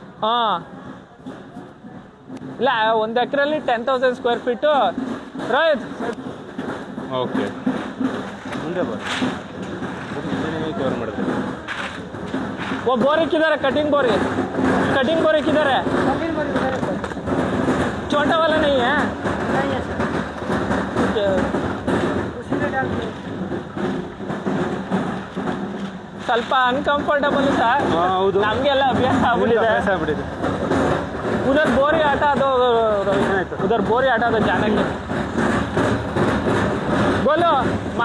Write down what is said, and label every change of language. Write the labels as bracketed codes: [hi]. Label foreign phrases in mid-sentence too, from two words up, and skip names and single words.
[kn] ಇಲ್ಲ, 1 ಎಕರೆಲ್ಲಿ 10,000 [en] square feet. [kn] ಓಕೆ, ಮುಂದೆ ಬರ, ಕವರ್ ಮಾಡಿದ್ರೆ. ಬೋರ್ ಇಕ್ಕಿದ್ದಾರೆ, [en] cutting bore [kn] ಇಕ್ಕಿದ್ದಾರೆ. [hi] छोटा वाला नहीं है? नहीं है सर। उसी में डाल दो। [kn] ಸ್ವಲ್ಪ [en] uncomfortable sir, [kn] ನಮಗೆಲ್ಲ ಅಭ್ಯಾಸ ಆಗ್ಬಿಟ್ಟಿದೆ. [hi] उधर बोरी हटा दो, उधर बोरी हटा दो जाने के। बोलो।